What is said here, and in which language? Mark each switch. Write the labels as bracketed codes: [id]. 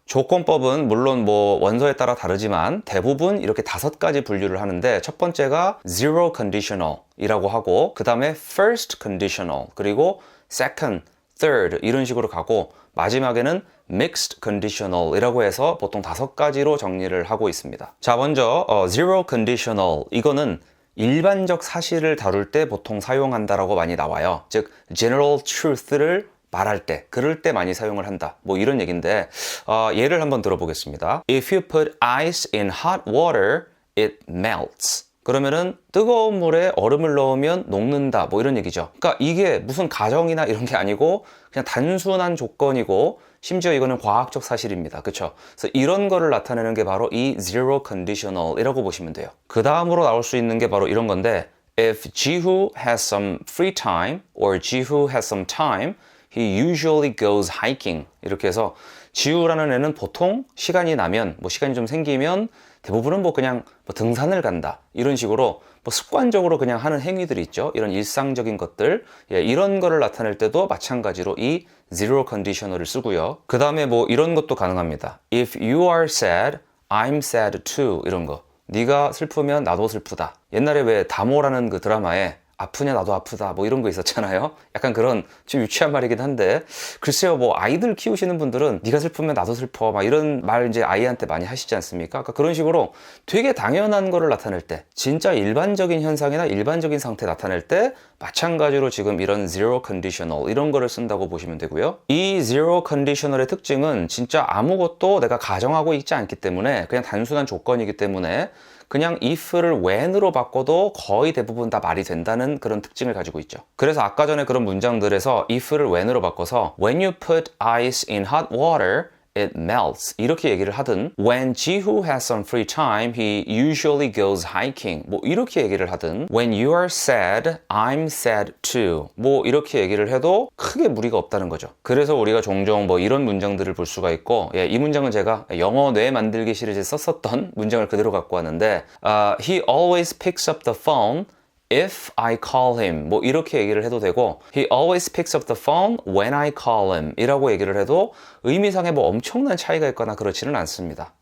[ko] 조건법은 물론 뭐 원서에 따라 다르지만 대부분 이렇게 5가지 분류를 하는데 첫 번째가 zero conditional 이라고 하고 그 다음에 first conditional 그리고 second, third 이런 식으로 가고 마지막에는 mixed conditional 이라고 해서 보통 5가지로 정리를 하고 있습니다. 자 먼저 zero conditional 이거는 일반적 사실을 다룰 때 보통 사용한다라고 많이 나와요. 즉 general truth를 말할 때, 그럴 때 많이 사용을 한다. 뭐 이런 얘기인데 예를 한번 들어보겠습니다. [en] If you put ice in hot water, it melts. [ko] 그러면은 뜨거운 물에 얼음을 넣으면 녹는다 뭐 이런 얘기죠. 그러니까 이게 무슨 가정이나 이런 게 아니고 그냥 단순한 조건이고 심지어 이거는 과학적 사실입니다. 그렇죠? 그래서 이런 거를 나타내는 게 바로 이 zero conditional 이라고 보시면 돼요. 그 다음으로 나올 수 있는 게 바로 이런 건데 [en] If Jihu has some free time or Jihu has some time, he usually goes hiking. [ko] 이렇게 해서 지우라는 애는 보통 시간이 나면 뭐 시간이 좀 생기면 대부분은 뭐 그냥 뭐 등산을 간다 이런 식으로 뭐 습관적으로 그냥 하는 행위들이 있죠. 이런 일상적인 것들 이런 거를 나타낼 때도 마찬가지로 이 zero conditional을 쓰고요. 그 다음에 뭐 이런 것도 가능합니다. [en] If you are sad, I'm sad too [ko] 이런 거. 네가 슬프면 나도 슬프다. 옛날에 왜 다모라는 그 드라마에 아프냐 나도 아프다 뭐 이런 거 있었잖아요. 약간 그런 좀 유치한 말이긴 한데 글쎄요 뭐 아이들 키우시는 분들은 네가 슬프면 나도 슬퍼 막 이런 말 이제 아이한테 많이 하시지 않습니까? 그러니까 그런 식으로 되게 당연한 거를 나타낼 때 진짜 일반적인 현상이나 일반적인 상태 나타낼 때 마찬가지로 지금 이런 zero conditional 이런 거를 쓴다고 보시면 되고요. 이 zero conditional의 특징은 진짜 아무것도 내가 가정하고 있지 않기 때문에 그냥 단순한 조건이기 때문에 그냥 if를 when으로 바꿔도 거의 대부분 다 말이 된다는 그런 특징을 가지고 있죠. 그래서 아까 전에 그런 문장들에서 if를 when으로 바꿔서 [en] When you put ice in hot water, it melts [ko] 이렇게 얘기를 하든 [en] When Jihu has some free time, he usually goes hiking [ko] 뭐 이렇게 얘기를 하든 [en] When you are sad, I'm sad too [ko] 뭐 이렇게 얘기를 해도 크게 무리가 없다는 거죠. 그래서 우리가 종종 뭐 이런 문장들을 볼 수가 있고 이 문장은 제가 영어 뇌 만들기 시리즈에 썼었던 문장을 그대로 갖고 왔는데 [en] He always picks up the phone If I call him [ko] 뭐 이렇게 얘기를 해도 되고 [en] He always picks up the phone when I call him [ko] 이라고 얘기를 해도 의미상에 뭐 엄청난 차이가 있거나 그렇지는 않습니다.